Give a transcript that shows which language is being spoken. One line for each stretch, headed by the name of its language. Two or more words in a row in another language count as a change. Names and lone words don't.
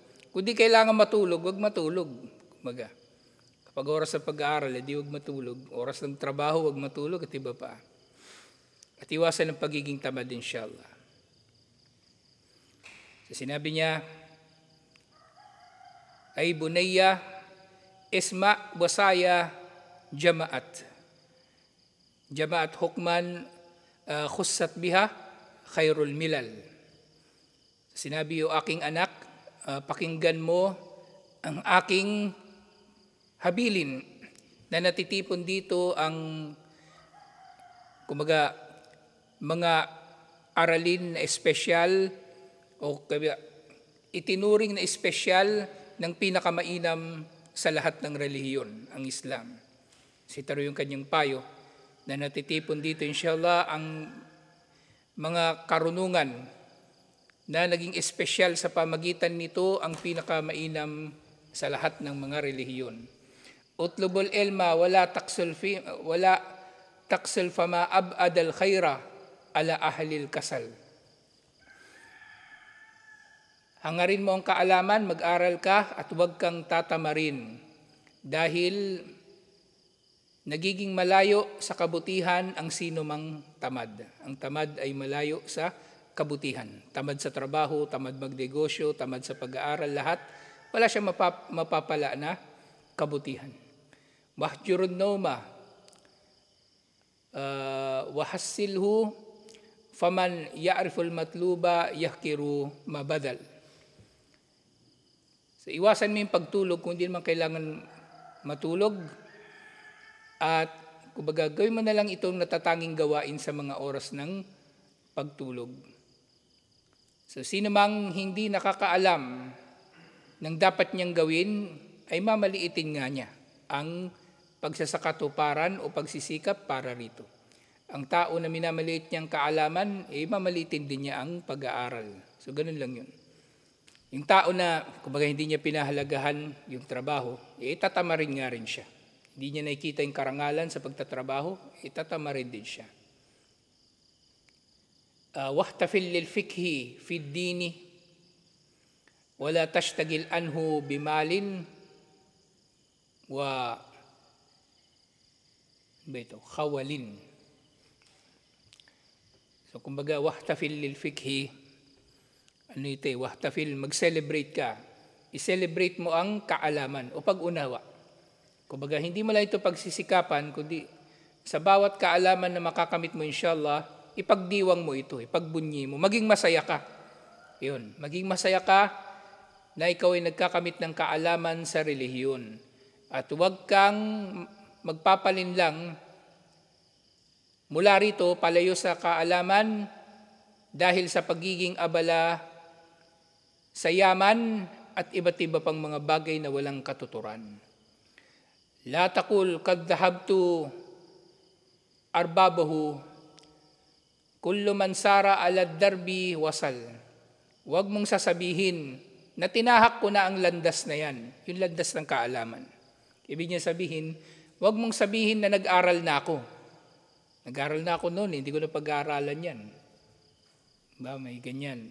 Filipino: Kung di kailangan matulog, huwag matulog. Kumbaga. Pag oras sa pag-aaral, di huwag matulog. Oras ng trabaho, huwag matulog at iba pa. At iwasan ng pagiging tamad, inshallah. So sinabi niya,
Arabic: أي بني، اسمع وصايا جمعت. جمعت حكما خصت بها خير الملل.
Filipino: Sinabi o aking anak, pakinggan mo ang aking habilin na natitipon dito ang kumbaga mga aralin na espesyal o itinuring na espesyal ng pinakamainam sa lahat ng relihiyon, ang Islam. Sitaro yung kanyang payo na natitipon dito inshallah ang mga karunungan na naging espesyal sa pamagitan nito ang pinakamainam sa lahat ng mga relihiyon.
Arabic: اطلب العلم ولا تكسل فما أبعد الخير على أهل الكسل.
Filipino: Hangarin mo ang kaalaman, mag-aral ka at huwag kang tatamarin dahil nagiging malayo sa kabutihan ang sino mang tamad. Ang tamad ay malayo sa kabutihan. Tamad sa trabaho, tamad magnegosyo, tamad sa pag-aaral, lahat. Wala siyang mapapala na kabutihan.
Arabic: واهجر النوم وحصله فمن يعرف المطلوب يحقر ما بذل.
Filipino: So iwasan mo yung pagtulog kung hindi naman kailangan matulog at kumbaga gawin mo na lang itong natatanging gawain sa mga oras ng pagtulog. So sino mang hindi nakakaalam ng dapat niyang gawin ay mamaliitin nga niya ang pagsasakatuparan o pagsisikap para rito. Ang tao na minamaliit niyang kaalaman, mamaliitin din niya ang pag-aaral. So ganun lang yun. Yung tao na, kumbaga hindi niya pinahalagahan yung trabaho, tatamarin nga rin siya. Hindi niya nakikita yung karangalan sa pagtatrabaho, tatamarin din siya.
Arabic: واحتفل للفقه في الدين ولا تشتغل عنه بمال وخول.
Filipino: So kumbaga
Arabic: واحتفل للفقه، واحتفل,
Filipino: mag-celebrate ka. I-celebrate mo ang kaalaman o pag-unawa. Kumbaga hindi mo lang ito pagsisikapan, kundi sa bawat kaalaman na makakamit mo inshallah, ipagdiwang mo ito, ipagbunyi mo, maging masaya ka. Yun, maging masaya ka na ikaw ay nagkakamit ng kaalaman sa relihiyon. At huwag kang magpapalinlang Mula rito, palayo sa kaalaman dahil sa pagiging abala sa yaman at iba't iba pang mga bagay na walang katuturan.
Arabic: لا تقل قد ذهبت أربابه كل من سار على الدرب وصل.
Filipino: Huwag mong sasabihin na tinahak ko na ang landas na yan, yung landas ng kaalaman. Ibig niya sabihin, huwag mong sabihin na nag-aral na ako. Nag-aral na ako noon, hindi ko na pag-aaralan yan. Ba, may ganyan.